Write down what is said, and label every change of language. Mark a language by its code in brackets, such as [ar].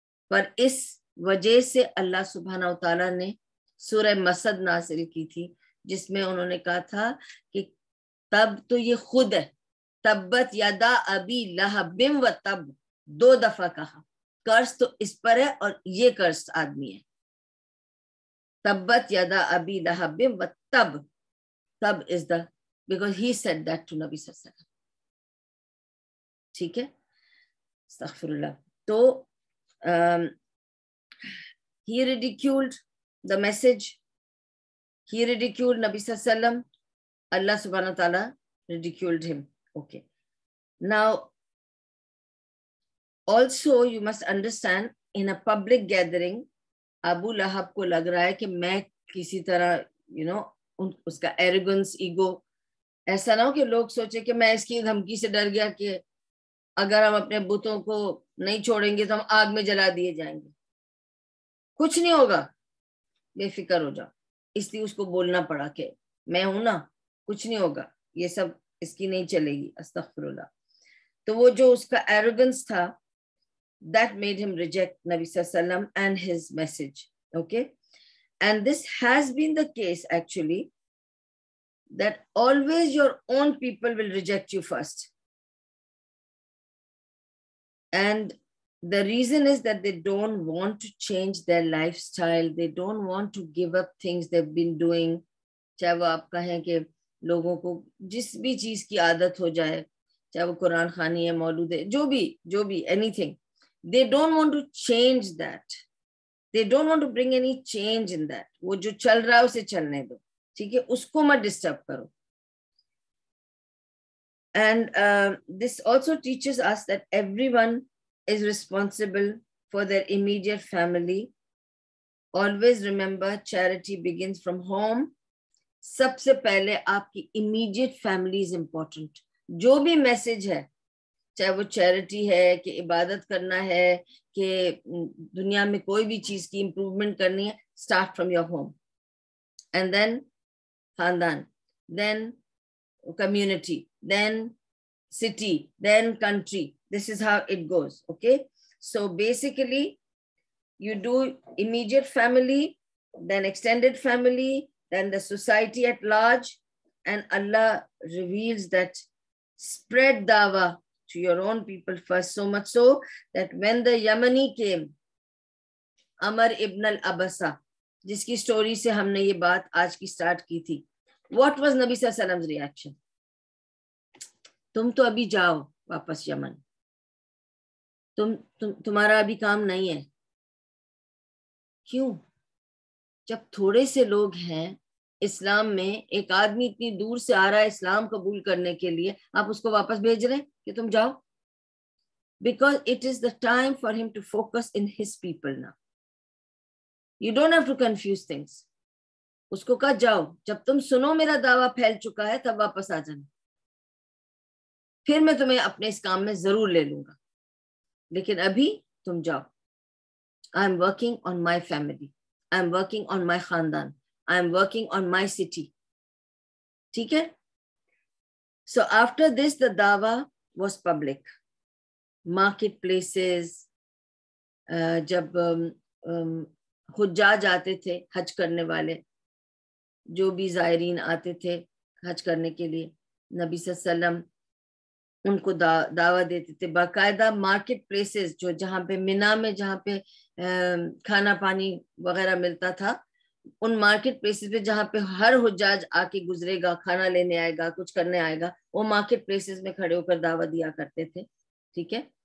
[ur] پر اس وجہ سے اللہ سبحانہ و تعالیٰ نے سورہ مسد نازل کی تھی، جس میں انہوں نے کہا تھا کہ تب تو یہ خود ہے، [ar] تبت یدا ابی لہب و تب، [ur] 2 دفعہ کہا، قرض تو اس پر ہے اور یہ قرض آدمی ہے. [ar] تبت یدا ابی لہب و تب، [en] تب is the because he said that to نبی صلی اللہ علیہ وسلم. [ur] ٹھیک ہے، استغفر اللہ. [en] تو he ridiculed the message, he ridiculed نبی صلی اللہ علیہ وسلم, Allah subhanahu wa ta'ala ridiculed him. Okay, now also you must understand, in a public gathering [ur] ابو لہب کو لگ رہا ہے کہ میں کسی طرح اس کا ایروگنس، ایگو، ایسا نہ ہو کہ لوگ سوچے کہ میں اس کی دھمکی سے ڈر گیا کہ اگر ہم اپنے بتوں کو نہیں چھوڑیں گے تو ہم آگ میں جلا دیے جائیں گے. کچھ نہیں ہوگا، بے فکر ہو جاؤ. اس لیے اس کو بولنا پڑا کہ میں ہوں نا، کچھ نہیں ہوگا، یہ سب اس کی نہیں چلے گی. استغفر اللہ. تو وہ جو اس کا ایروگنس تھا، [en] that made him reject Nabi Sallallahu Alaihi Wasallam and his message. Okay, and this has been the case actually, that always your own people will reject you first, and the reason is that they don't want to change their lifestyle, they don't want to give up things they've been doing. [ur] چاہے وہ آپ کہیں کہ لوگوں کو جس بھی چیز کی عادت ہو جائے، چاہے وہ قرآن خوانی ہے، مولود ہے، جو بھی [en] anything, they don't want to change that, they don't want to bring any change in that. [ur] وہ جو چل رہا ہے اسے چلنے دو، ٹھیک ہے، اس کو مت ڈسٹرب کرو. [en] And this also teaches us that everyone is responsible for their immediate family. Always remember, charity begins from home. [ur] سب سے پہلے آپ کی [en] immediate family is important. [ur] جو بھی میسج ہے، چاہے وہ چیریٹی ہے، کہ عبادت کرنا ہے، کہ دنیا میں کوئی بھی چیز کی امپروومنٹ کرنی ہے، [en] start from your home, and then [ur] خاندان، [en] Then community, then city, then country. This is how it goes. Okay, so basically you do immediate family, then extended family, then the society at large, and Allah reveals that spread dawah to your own people first, so much so that when the Yamani came, Amr ibn al-Abasa, [ur] جس کی story سے ہم نے یہ بات آج کی start کی تھی. [en] What was Nabi Sallallahu Alaihi Wasallam's reaction? [ur] تم تو ابھی جاؤ واپس یمن، تمہارا ابھی کام نہیں ہے. کیوں؟ جب تھوڑے سے لوگ ہیں اسلام میں، ایک آدمی اتنی دور سے آ رہا ہے اسلام قبول کرنے کے لیے، آپ اس کو واپس بھیج رہے ہیں کہ تم جاؤ. [en] Because it is the time for him to focus in his people now. You don't have to confuse things. [ur] اس کو کہا جاؤ، جب تم سنو میرا دعویٰ پھیل چکا ہے تب واپس آ جانا، پھر میں تمہیں اپنے اس کام میں ضرور لے لوں گا، لیکن ابھی تم جاؤ. [en] I am working on my family, I am working on my خاندان, I am working on my city. [ur] ٹھیک ہے. [en] So after this the dawah was public. Market places, [ur] جب حجاج آتے تھے، حج کرنے والے، جو بھی زائرین آتے تھے حج کرنے کے لیے، نبی صلی اللہ علیہ وسلم ان کو دعوت دیتے تھے. باقاعدہ مارکیٹ پلیسز، جو جہاں پہ مینا میں جہاں پہ کھانا پانی وغیرہ ملتا تھا، ان مارکیٹ پلیسز پہ جہاں پہ ہر حجاج آ کے گزرے گا، کھانا لینے آئے گا، کچھ کرنے آئے گا، وہ مارکیٹ پلیسز میں کھڑے ہو کر دعوت دیا کرتے تھے. ٹھیک ہے.